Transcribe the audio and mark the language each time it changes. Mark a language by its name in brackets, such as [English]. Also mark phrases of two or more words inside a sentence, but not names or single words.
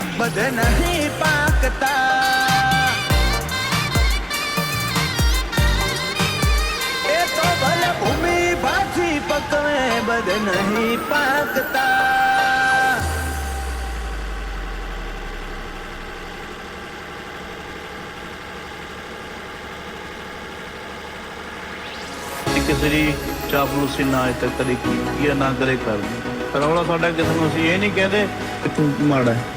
[Gujarati] બધે નહીં પાકતા. એ તો ભલે ભૂમિ પાછી પકવે બધે નહીં પાકતા. [Punjabi] ਕਿਸੇ ਦੀ ਚਾਪਲੂਸੀ ਨਾ ਅੱਜ ਤੱਕ ਕਦੇ ਕੀਤੀ ਆ, ਨਾ ਕਦੇ ਕਰਦੀ। ਰੌਲਾ ਸਾਡਾ ਕਿਸੇ ਨੂੰ ਅਸੀਂ ਇਹ ਨਹੀਂ ਕਹਿੰਦੇ ਕਿ ਤੂੰ ਮਾੜਾ ਹੈ।